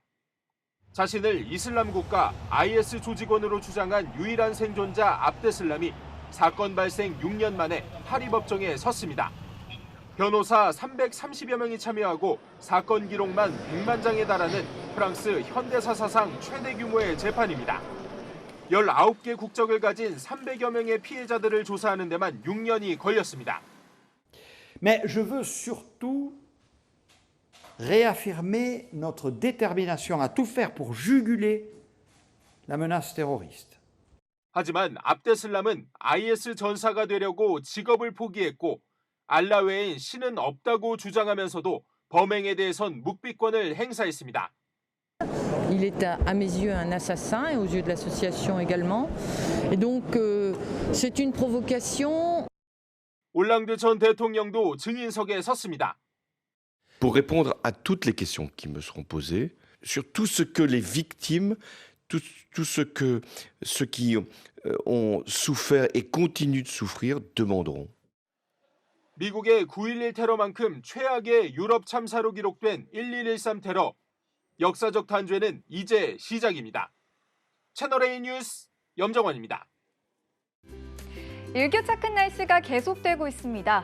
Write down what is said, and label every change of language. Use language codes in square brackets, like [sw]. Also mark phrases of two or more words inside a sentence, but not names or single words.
[ko] 자신을 이슬람 국가 IS 조직원으로 주장한 유일한 생존자 압데슬람이 사건 발생 6년 만에 파리 법정에 섰습니다. 변호사 330여 명이 참여하고 사건 기록만 100만 장에 달하는 프랑스 현대사 사상 최대 규모의 재판입니다. 19개 국적을 가진 300여 명의 피해자들을 조사하는 데만 6년이 걸렸습니다. [fr] Mais je veux surtout réaffirmer notre détermination à tout faire pour juguler la menace terroriste. [ko] 하지만 압데슬람은 IS 전사가 되려고 직업을 포기했고 알라 외엔 신은 없다고 주장하면서도 범행에 대해선 묵비권을 행사했습니다. [fr] Il est à mes yeux un assassin et aux yeux de l'association également. Et donc c'est une provocation. [ko] 올랑드 전 대통령도 증인석에 섰습니다. [fr] Pour répondre à toutes les questions qui me seront posées sur tout ce que les victimes, tout ce que ceux qui ont souffert et continuent de souffrir demanderont. [ko] 미국의 9.11 테러만큼 최악의 유럽 참사로 기록된 1113 테러. 역사적 단죄는 이제 시작입니다. 채널A 뉴스 염정원입니다. 일교차 큰 날씨가 계속되고 있습니다.